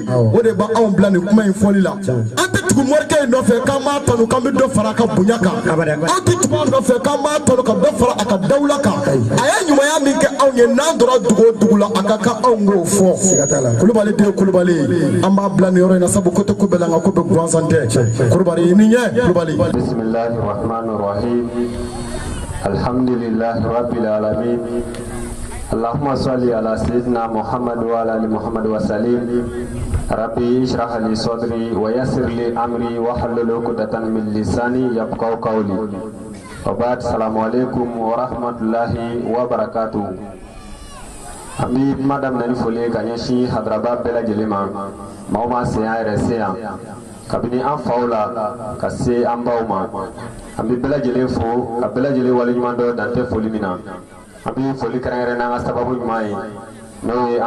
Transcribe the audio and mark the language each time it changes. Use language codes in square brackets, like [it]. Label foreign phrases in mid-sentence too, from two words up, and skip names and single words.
[bm] o de b'anw bila nin kuma in fɔli la an tɛ tugu morikɛ in nɔfɛ k'an b'a tanu k'an bɛ dɔ fara a ka bonya kan an tɛ tugu a nɔfɛ k'an b'a tanu ka dɔ fara a ka dawula kan a ye ɲumanya min kɛ anw ye n'an donna dugu o dugu la a ka kan anw k'o fɔ Kulubali de ye Kulubali an b'a bila nin yɔrɔ in na sabu ko tɛ ko bɛɛ la nka ko bɛɛ gansan tɛ Kulubali i ni ɲɛ Kulubali Bismillahirrahmanirrahim [ar] الحمد لله رب العالمين اللهم صل على سيدنا محمد وعلى آل محمد وسلم رب اشرح لي صدري ويسر لي أمري واحلل عقدة من لساني يفقهوا قولي وبعد السلام عليكم ورحمة الله وبركاته [bm] Ami madam nani fole ka ɲɛsin hadraba bɛɛ lajɛlen ma maaw ma se an yɛrɛ se yan kabini an faw la ka se an baw ma an bɛ bɛɛ lajɛlen fo ka bɛɛ lajɛlen waleɲuman dɔ dan tɛ foli min na an bɛ foli kɛrɛnkɛrɛn n'an ka sababu ɲuman ye n'o ye an